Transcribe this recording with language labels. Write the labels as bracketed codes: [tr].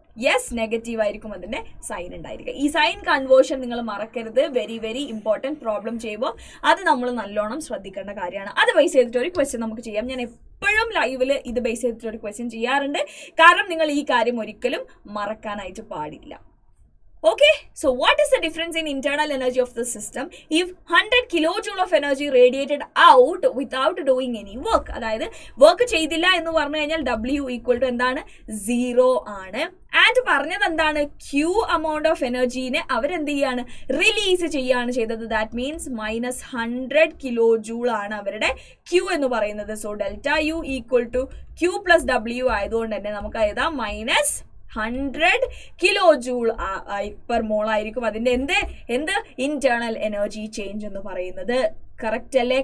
[ml] Yes, negative ആയിരിക്കും അതിന്റെ sign ഉണ്ടായിരിക്കുക. ഈ സൈൻ കൺവേർഷൻ നിങ്ങൾ മറക്കരുത്. [en] Very very important. [ml] പ്രോബ്ലം ചെയ്യുമ്പോൾ അത് നമ്മൾ നല്ലോണം ശ്രദ്ധിക്കേണ്ട കാര്യമാണ്. അത് ബേസ് ചെയ്തിട്ട് ഒരു ക്വസ്റ്റ്യൻ നമുക്ക് ചെയ്യാം. ഞാൻ എപ്പോഴും ലൈവിൽ ഇത് ബേസ് ചെയ്തിട്ട് ഒരു ക്വസ്റ്റ്യൻ ചെയ്യാറുണ്ട്. കാരണം നിങ്ങൾ ഈ കാര്യം ഒരിക്കലും മറക്കാനായിട്ട് പാടില്ല. [en] Okay, so what is the difference in internal energy of the system if 100 kilojoule of energy radiated out without doing any work? [ml] അതായത് വർക്ക് ചെയ്തില്ല എന്ന് പറഞ്ഞു കഴിഞ്ഞാൽ W ഈക്വൽ ടു എന്താണ്, 0 ആണ്. ആൻഡ് പറഞ്ഞത് എന്താണ്, ക്യൂ amount ഓഫ് എനർജീനെ അവരെന്ത് ചെയ്യാണ്, റിലീസ് ചെയ്യാണ് ചെയ്തത്. [en] that means [ml] -100 കിലോജൂൾ ആണ് അവരുടെ ക്യൂ എന്ന് പറയുന്നത്. So delta U equal to Q plus W ആയതുകൊണ്ട് തന്നെ നമുക്ക് എഴുതാം -100 കിലോജൂൾ പെർ മോൾ ആയിരിക്കും അതിന്റെ എന്ത് ഇന്റേണൽ എനർജി ചേഞ്ച് എന്ന് പറയുന്നത്. കറക്റ്റ് അല്ലേ?